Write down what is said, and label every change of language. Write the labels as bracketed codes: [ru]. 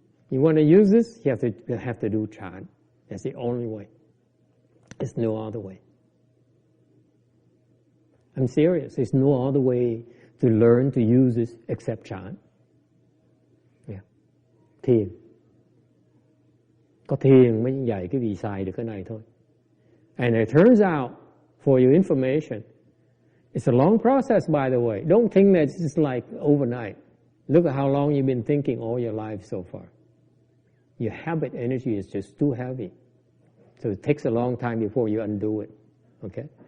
[en] You want to use this, you have to do Chan. That's the only way. There's no other way. I'm serious. There's no other way to learn to use this except Chan. Yeah. Thiền. [vi] Có thiền mới dạy cái vị xài được cái này thôi. [en] And it turns out, for your information, it's a long process, by the way. Don't think that it's just like overnight. Look at how long you've been thinking all your life so far. Your habit energy is just too heavy. So it takes a long time before you undo it. Okay?